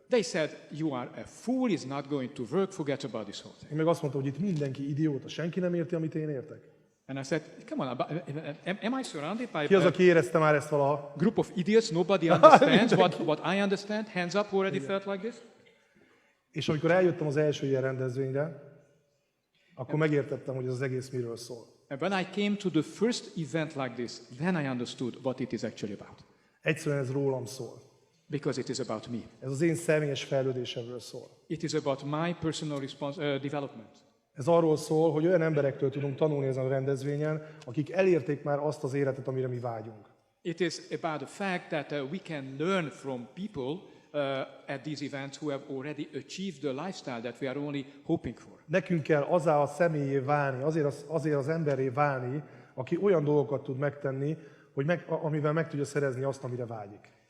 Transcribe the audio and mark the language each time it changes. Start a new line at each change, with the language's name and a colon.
English: They said, you are a fool, it's not going to work, forget about this whole thing.
Hungarian: Én meg azt mondtam, hogy itt mindenki idióta, senki nem érti, amit én értek.
English: And I said, come on, am I surrounded by
Hungarian: Ki az, a aki érezte már ezt valaha?
English: group of idiots? Nobody understands what I understand? Hands up, who already felt like this?
Hungarian: És amikor eljöttem az első ilyen rendezvényre, akkor megértettem, hogy ez az egész miről szól.
English: And when I came to the first event like this, then I understood what it is actually about.
Hungarian: Egyszerűen ez rólam szól.
English: Because it is about me.
Hungarian: Ez az én személyes fejlődésemről szól.
English: It is about my personal development.
Hungarian: Ez arról szól, hogy olyan emberektől tudunk tanulni ezen a rendezvényen, akik elérték már azt az életet, amire mi vágyunk.
English: It is about the fact that we can learn from people at these events who have already achieved the lifestyle that we are only hoping for.
Hungarian: Nekünk kell azzá a személyé válni, azért az emberré válni, aki olyan dolgokat tud megtenni, hogy amivel meg tudja szerezni azt, amire vágyik.